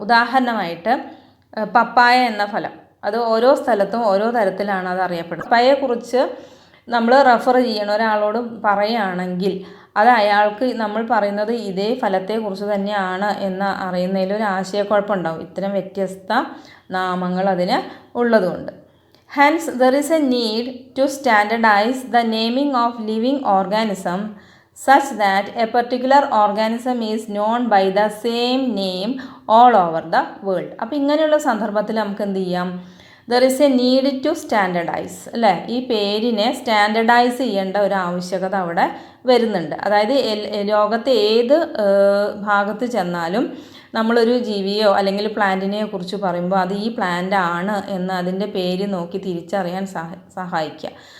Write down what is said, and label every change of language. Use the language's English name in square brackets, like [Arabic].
[Malayalam] ഉദാഹരണമായിട്ട് പപ്പായ എന്ന ഫലം, അത് ഓരോ സ്ഥലത്തും ഓരോ തരത്തിലാണ് അത് അറിയപ്പെടുന്നത്. പപ്പായയെക്കുറിച്ച് നമ്മൾ റെഫർ ചെയ്യണം ഒരാളോട് പറയുകയാണെങ്കിൽ അത് അയാൾക്ക് നമ്മൾ പറയുന്നത് ഇതേ ഫലത്തെക്കുറിച്ച് തന്നെയാണ് എന്ന് അറിയുന്നതിൽ ഒരു ആശയക്കുഴപ്പം ഉണ്ടാവും. ഇത്തരം വ്യത്യസ്ത നാമങ്ങൾ അതിന് ഉള്ളതുകൊണ്ട്. [English] Hence there is a need to standardise the naming of living organism such that a particular organism is known by the same name all over the world. [Malayalam] അപ്പോൾ ഇങ്ങനെയുള്ള സന്ദർഭത്തിൽ നമുക്ക് എന്ത് ചെയ്യാം? [English] there is a need to standardise [Malayalam] അല്ലേ? ഈ പേരിനെ standardise ചെയ്യേണ്ട ഒരു ആവശ്യകത അവിടെ വരുന്നുണ്ട്. അതായത് ലോകത്തെ ഏത് ഭാഗത്ത് ചെന്നാലും നമ്മളൊരു ജീവിയോ അല്ലെങ്കിൽ പ്ലാന്റിനെ കുറിച്ച് പറയുമ്പോൾ അത് ഈ പ്ലാന്റ് ആണ് എന്ന് അതിൻ്റെ പേര് നോക്കി തിരിച്ചറിയാൻ സഹായിക്കുക.